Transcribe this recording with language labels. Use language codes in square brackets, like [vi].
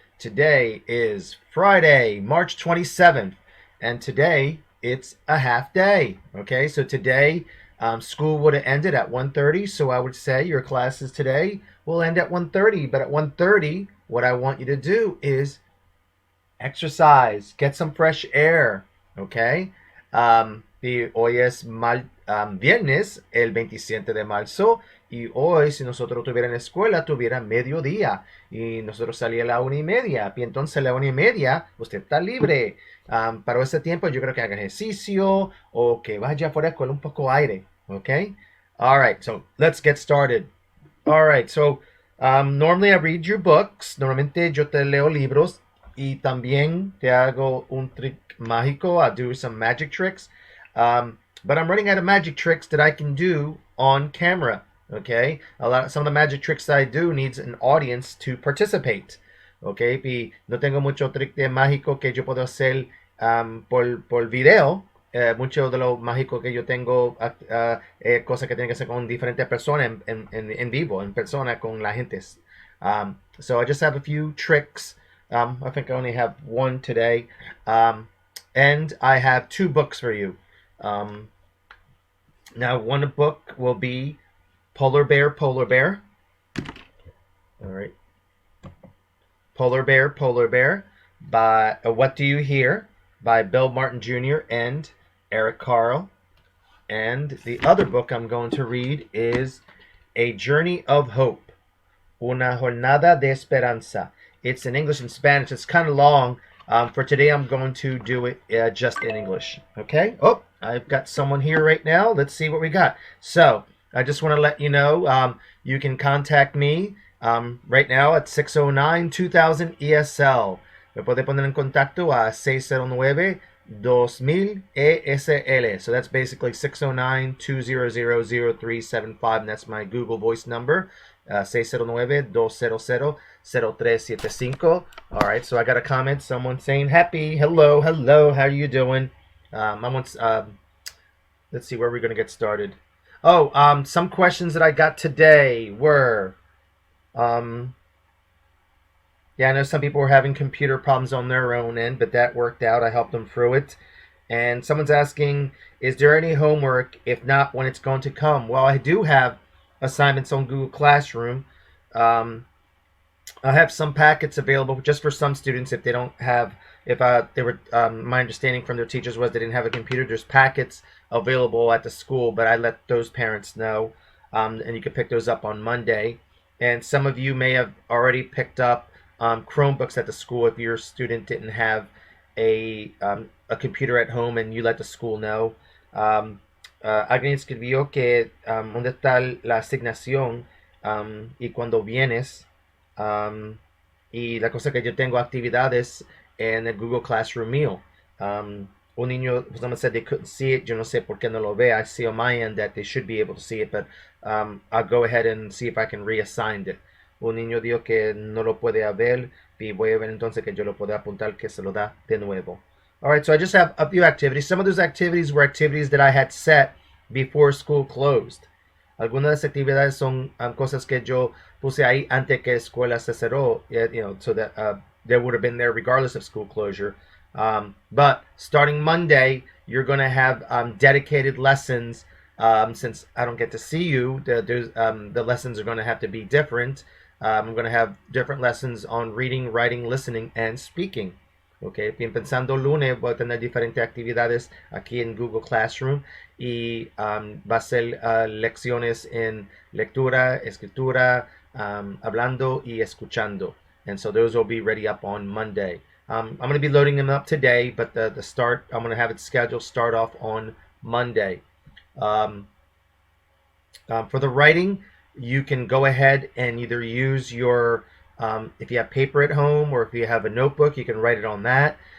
[en] Today is Friday, March 27th, and today it's a half day. Okay, so today school would have ended at 1:30, so I would say your classes today will end at 1:30. But at 1:30, what I want you to do is exercise, get some fresh air, ¿ok? [es] Y hoy es viernes, el 27 de marzo, y hoy si nosotros tuviera en la escuela, tuviera mediodía, y nosotros salía a la 1:30, y entonces a la 1:30 usted está libre. Para ese tiempo yo creo que haga ejercicio o que vaya fuera con un poco aire, ¿ok? [en] All right, so let's get started. All right, so normally I read your books. [es] Normalmente yo te leo libros y también te hago un trick mágico. [en] I do some magic tricks. But I'm running out of magic tricks that I can do on camera. Okay, some of the magic tricks that I do needs an audience to participate. [es] Okay, y no tengo mucho trick de mágico que yo puedo hacer por video. Mucho de lo mágico que yo tengo, cosas que tienen que hacer con diferentes personas en vivo, en persona con la gente. [en] So I just have a few tricks. I think I only have one today. And I have two books for you. Now, one book will be Polar Bear, Polar Bear. All right. Polar Bear, Polar Bear by What Do You Hear by Bill Martin Jr. and Eric Carle. And the other book I'm going to read is A Journey of Hope, Una Jornada de Esperanza. It's in English and Spanish. It's kind of long. For today, I'm going to do it just in English. Okay? Oh, I've got someone here right now. Let's see what we got. So, I just want to let you know you can contact me right now at 609-2000 ESL. [es] Me puede poner en contacto a 609-2000 ESL. [en] So that's basically 609-200-0375, and that's my Google Voice number. 609-200-0375. All right, so I got a comment. Someone saying, happy, hello, hello, how are you doing? Let's see where we're going to get started. Oh, some questions that I got today were, yeah, I know some people were having computer problems on their own end, but that worked out. I helped them through it. And someone's asking, is there any homework? If not, when it's going to come? Well, I do have assignments on Google Classroom. I have some packets available just for some students if they don't have, if they were, my understanding from their teachers was they didn't have a computer. There's packets available at the school, but I let those parents know, and you can pick those up on Monday. And some of you may have already picked up Chromebooks at the school if your student didn't have a computer at home and you let the school know. [es] Alguien escribió que dónde está la asignación y cuando vienes. Y la cosa que yo tengo actividades en el Google Classroom mío. Un niño, [en] someone said they couldn't see it. [es] Yo no sé por qué no lo ve. [en] I see on my end that they should be able to see it, but I'll go ahead and see if I can reassign it. [es] Un niño dijo que no lo puede ver y voy a ver entonces que yo lo pueda apuntar que se lo da de nuevo. [en] All right, so I just have a few activities. Some of those activities were activities that I had set before school closed. [es] Algunas de las actividades son cosas que yo puse ahí antes que escuela se cerró, [en] so that they would have been there regardless of school closure. But starting Monday, you're going to have dedicated lessons. Since I don't get to see you, the lessons are going to have to be different. I'm going to have different lessons on reading, writing, listening, and speaking. [es] Okay, empezando lunes voy a tener diferentes actividades aquí en Google Classroom y va a ser lecciones en lectura, escritura, hablando y escuchando. [en] And so those will be ready up on Monday. I'm going to be loading them up today, but the start, I'm going to have it scheduled start off on Monday. For the writing, you can go ahead and either use your, if you have paper at home or if you have a notebook, you can write it on that.